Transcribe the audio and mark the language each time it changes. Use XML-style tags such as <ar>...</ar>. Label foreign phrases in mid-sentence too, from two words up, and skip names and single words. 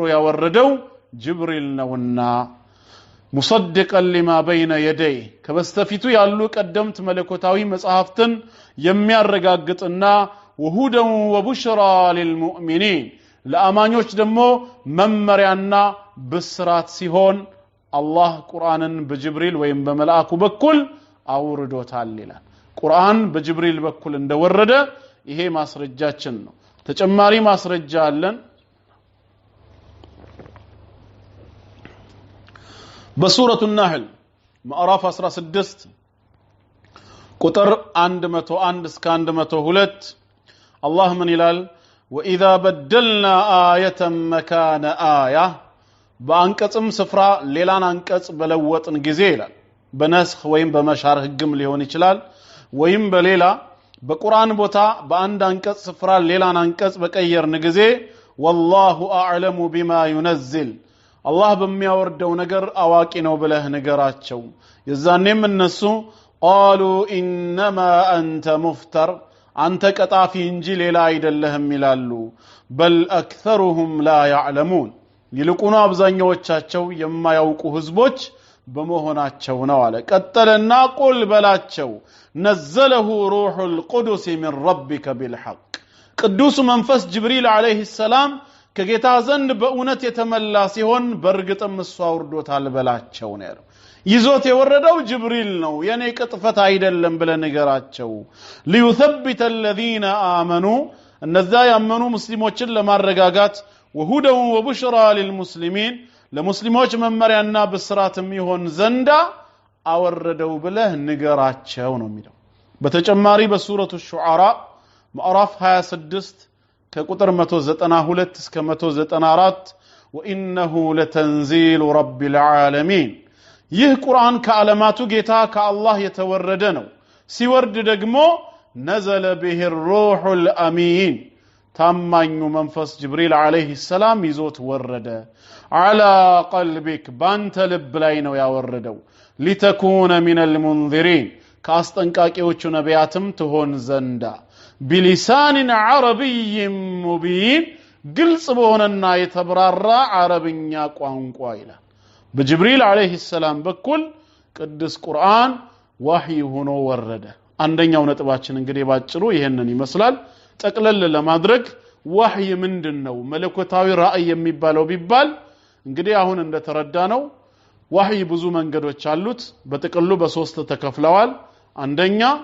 <am>ያወረደው ጅብሪል ነውና</am> <ar>مصدقا لما بين يديه</ar> <am>ከበስተፊቱ ያሉ ቀደምት መለኮታዊ መጽሐፍትን የሚያረጋግጥና</am> <ar>وهدى وبشرى للمؤمنين</ar> <am>ለአማኞች ደግሞ መመሪያና ብስራት ሲሆን አላህ ቁርአንን በጅብሪል ወይም በመላእኩ በኩል አውርዶታል ይላል ቁርአን በጅብሪል በኩል እንደወረደ ይሄ ማስረጃችን ነው ተጨማሪ ማስረጃ አለን በሱረቱ النحل ምዕራፍ 16 ቁጥር 101 እስከ 102 አላህ ምን ይላል</am> <ar>وإذا بدلنا آية مكان آية</ar> <am>በአንቀጽም ስፍራ ሌላን አንቀጽ በለወጥን ጊዜ ይላል በነስኽ ወይም በመሻር ህግም ሊሆን ይችላል ወይም በሌላ በቁርአን ቦታ በአንድ አንቀጽ ስፍራ ሌላን አንቀጽ በቀየርን ጊዜ</am> <ar>والله أعلم بما ينزل</ar> <am>አላህ በሚያወርደው ነገር አዋቂ ነው ብለህ ንገራቸው የዛኔም እነሱ</am> <ar>قالوا انما انت مفتر</ar> <am>አንተ ቀጣፊ እንጂ ሌላ አይደለህም ይላሉ</am> <ar>بل اكثرهم لا يعلمون</ar> <am>ይልቁኑ አብዛኛዎቻቸው የማያውቁ ህዝቦች በመሆናቸው ነው አለ ቀጠለና ቁል በላቸው</am> <ar>نزله روح القدس من ربك بالحق</ar> <am>ቅዱስ መንፈስ ጅብሪል</am> <ar>عليه السلام</ar> <am>ከጌታ ዘንድ በእውነት የተመላ ሲሆን በርግጥም እሱ አውርዶታል በላቸው ነው ይዞት የወረደው ጅብሪል ነው የኔ ቅጥፈት አይደለም ብለ ንገራቸው</am> <ar>ليثبت الذين آمنوا</ar> <am>እነዛ ያመኑ ሙስሊሞችን ለማረጋጋት</am> <ar>وهدى وبشرى للمسلمين</ar> <am>ለሙስሊሞች መመሪያና ብስራትም ይሆን ዘንዳ አወረደው ብለህ ንገራቸው ነው የሚለው በተጨማሪ በሱረቱ ሹዓራ ምዕራፍ 26 ከቁጥር 192 እስከ 194</am> <ar>وانه لتنزيل رب العالمين</ar> <am>ይህ ቁርአን ከዓለማቱ ጌታ ከአላህ የተወረደ ነው ሲወርድ ደግሞ</am> <ar>نزل به الروح الامين</ar> <am>ታማኙ መንፈስ ጅብሪል</am> <ar>عليه السلام</ar> <am>ይዞት ወረደ</am> <ar>على قلبك</ar> <am>ባንተ ልብ ላይ ነው ያወረደው</am> <ar>لتكون من</ar> <am>المنذرين ካስጠንቃቂዎቹ ነቢያትም ትሆን ዘንዳ</am> <ar>بلسان عربي مبين</ar> <am>ግልጽ በሆነና የተብራራ አረብኛ ቋንቋ ይላል በጅብሪል</am> <ar>عليه السلام</ar> <am>በኩል ቅዱስ ቁርአን ወህይ ሆኖ ወረደ አንደኛው ነጥባችን እንግዲህ ባጭሩ ይሄንን ይመስላል ጠቅለል ለማድረግ ወህይ ምንድነው መለኮታዊ ራእይ የሚባለው ቢባል እንግዲህ አሁን እንደተረዳነው ወህይ ብዙ መንገዶች አሉት በጥቅሉ በሶስት ተከፍለዋል አንደኛ</am>